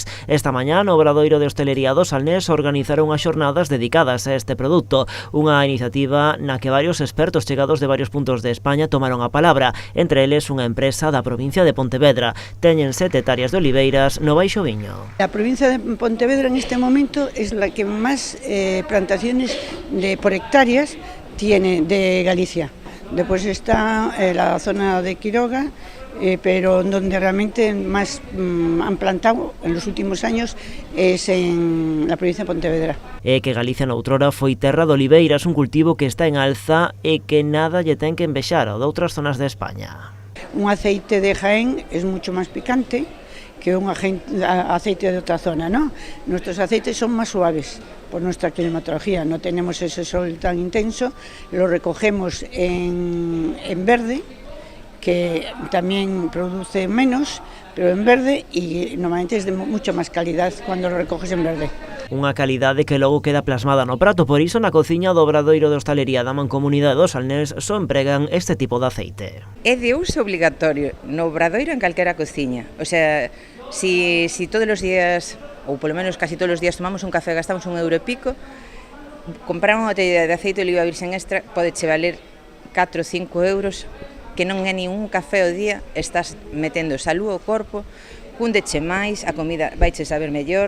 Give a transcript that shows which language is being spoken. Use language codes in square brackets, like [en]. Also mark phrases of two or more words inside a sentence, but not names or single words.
[gl] Esta mañá no Obradoiro de Hostelería do Salnés organizaron as xornadas dedicadas a este produto, unha iniciativa na que varios expertos chegados de varios puntos de España tomaron a palabra, entre eles unha empresa da provincia de Pontevedra. Teñen 7 hectáreas de oliveiras no Baixo Viño. [es] La provincia de Pontevedra en este momento es la que más plantaciones por hectáreas tiene de Galicia. Después está la zona de Quiroga, pero donde realmente más han plantado en los últimos años es en la provincia de Pontevedra. [gl] É que Galicia noutrora foi terra de oliveiras, un cultivo que está en alza e que nada lle ten que envexar ao de outras zonas de España. [es] Un aceite de Jaén es mucho más picante que un aceite de otra zona, ¿no? Nuestros aceites son más suaves por nuestra climatología, no tenemos ese sol tan intenso, lo recogemos en verde, que también produce menos, pero en verde, y normalmente es de mucha más calidad cuando lo recoges en verde. [gl] Unha calidade que logo queda plasmada no prato, por iso na cociña do Obradoiro de Hostalería da Mancomunidade do Salnés só empregan este tipo de aceite. É de uso obligatorio no Obradoiro en calquera cociña, [es] o sea, [gl] si todos os días, ou polo menos casi todos os días tomamos un café e gastamos €1 e pico, comprar unha botella de aceite de oliva virxen extra pode che valer 4 ou 5 euros, que non é nin un café ao día, estás metendo salud ao corpo, cúndeche máis, a comida vaiche saber mellor.